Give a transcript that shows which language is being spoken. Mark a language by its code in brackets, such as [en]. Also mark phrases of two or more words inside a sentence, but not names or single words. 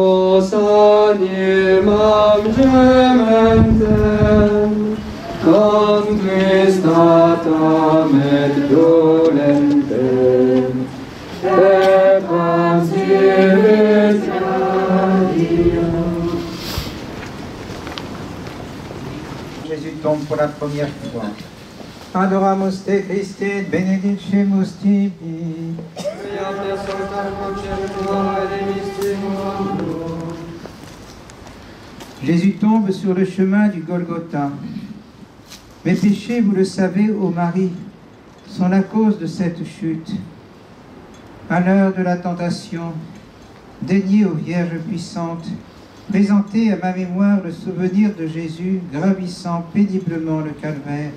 [la] Ierusalimam gementem, conquistatam et dolentem, evangelis [fr] Jésus tombe pour la première fois. [la] Adoramus te Christe et benedicimus tibi. [fr] Jésus tombe sur le chemin du Golgotha. Mes péchés, vous le savez, ô Marie, sont la cause de cette chute. À l'heure de la tentation, daignez aux Vierges puissantes présenter à ma mémoire le souvenir de Jésus gravissant péniblement le calvaire.